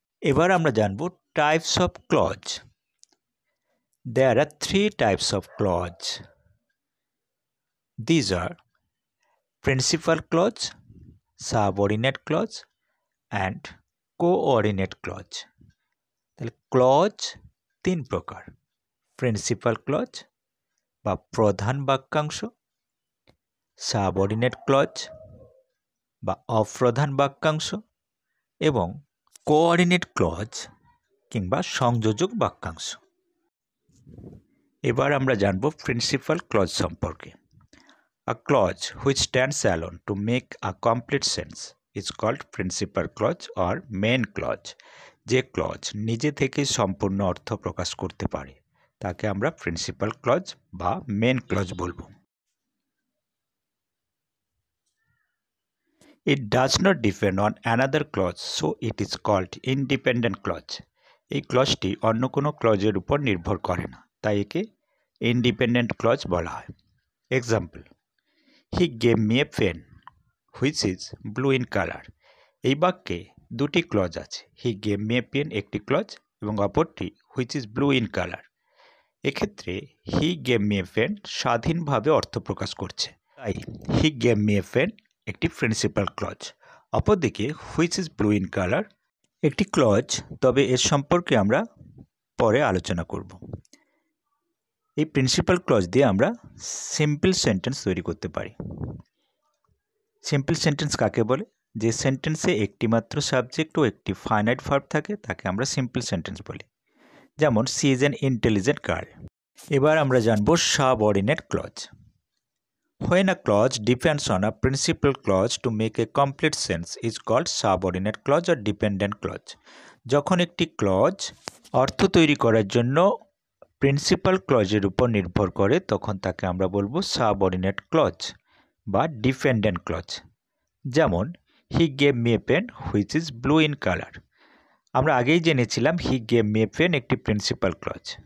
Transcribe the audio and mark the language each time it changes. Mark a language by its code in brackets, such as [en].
[bn] এবার আমরা জানব [en] Types of clause. There are three types of clause. These are principal clause, subordinate clause and coordinate clause. [bn] তাহলে clause তিন প্রকার: principal clause বা প্রধান বাক্যাংশ, সাবঅর্ডিনেট ক্লজ বা অপ্রধান বাক্যাংশ, এবং কোঅর্ডিনেট ক্লজ কিংবা সংযোজক বাক্যাংশ। এবার আমরা জানব প্রিন্সিপাল ক্লজ সম্পর্কে। [en] A clause which stands alone to make a complete sense is called principal clause or main clause. [bn] যে ক্লজ নিজে থেকেই সম্পূর্ণ অর্থ প্রকাশ করতে পারে তাকে আমরা প্রিন্সিপাল ক্লজ বা মেন ক্লজ বলবো। [en] It does not depend on another clause, so it is called independent clause. [bn] এই ক্লজটি অন্য কোনো ক্লজের উপর নির্ভর করে না, তাই একে ইন্ডিপেন্ডেন্ট ক্লজ বলা হয়। [en] Example, he gave me a pen which is blue in colour. [bn] এই বাক্যে দুটি ক্লজ আছে, [en] he gave me a pen [bn] একটি ক্লজ এবং অপরটি [en] Which is blue in colour. [bn] এক্ষেত্রে [en] he gave me a pen [bn] স্বাধীনভাবে অর্থ প্রকাশ করছে, তাই he gave me a pen একটি প্রিন্সিপাল ক্লজ। অপরদিকে [en] which is blue in colour [bn] একটি ক্লজ, তবে এর সম্পর্কে আমরা পরে আলোচনা করব। এই প্রিন্সিপাল ক্লজ দিয়ে আমরা সিম্পল সেন্টেন্স তৈরি করতে পারি। সিম্পল সেন্টেন্স কাকে বলে? যে সেন্টেন্সে একটি মাত্র সাবজেক্ট ও একটি ফাইনাইট ভার্ব থাকে তাকে আমরা সিম্পল সেন্টেন্স বলি। যেমন [en] She is an intelligent girl. [bn] এবার আমরা জানব subordinate clause. [en] When a clause depends on a principal clause to make a complete sense is called subordinate clause or dependent clause. [bn] যখন একটি ক্লজ অর্থ তৈরি করার জন্য প্রিন্সিপাল ক্লজের উপর নির্ভর করে তখন তাকে আমরা বলবো সাবঅর্ডিনেট ক্লজ বা ডিপেন্ডেন্ট ক্লজ। [en] যেমন he gave me a pen which is blue in colour. [bn] আমরা আগেই জেনেছিলাম [en] he gave me a pen [bn] একটি প্রিন্সিপাল ক্লজ।